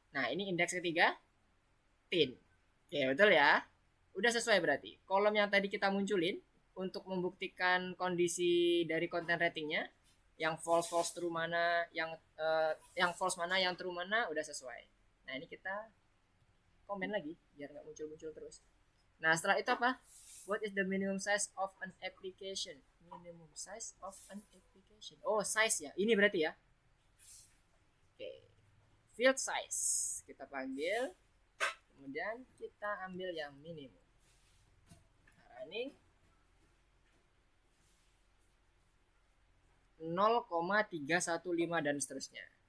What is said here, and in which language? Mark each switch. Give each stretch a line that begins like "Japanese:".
Indonesian: Nah, ini indeks ketiga teen. Oke, betul ya. Udah sesuai berarti. Kolom yang tadi kita munculin untuk membuktikan kondisi dari content ratingnya, yang false true mana, yang false mana, yang true mana, udah sesuai. Nah ini kita komen lagi biar nggak muncul terus. Nah setelah itu apa?
English: What is the minimum size of an application? Minimum size of an application.
Indonesian: Oh size ya, ini berarti ya. Oke, field size kita panggil, kemudian kita ambil yang minimum. Running 0,315 dan seterusnya.